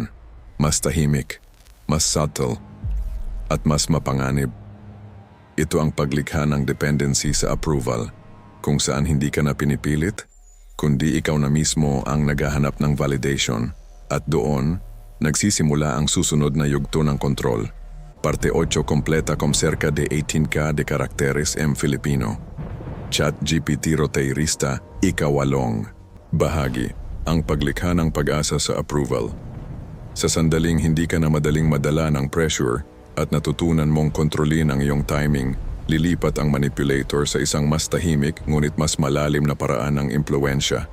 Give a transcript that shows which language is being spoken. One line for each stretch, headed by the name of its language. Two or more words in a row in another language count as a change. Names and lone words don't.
Filipino: Mas tahimik, mas subtle, at mas mapanganib. Ito ang paglikha ng dependency sa approval, kung saan hindi ka na pinipilit, kundi ikaw na mismo ang naghahanap ng validation. At doon, nagsisimula ang susunod na yugto ng kontrol.
Spanish: Parte 8 completa con cerca de 18K de caracteres en Filipino.
Filipino: ChatGPT Roteirista, ikawalong. Bahagi, ang paglikha ng pag-asa sa approval. Sa sandaling hindi ka na madaling madala ng pressure at natutunan mong kontrolin ang iyong timing, lilipat ang manipulator sa isang mas tahimik ngunit mas malalim na paraan ng impluensya.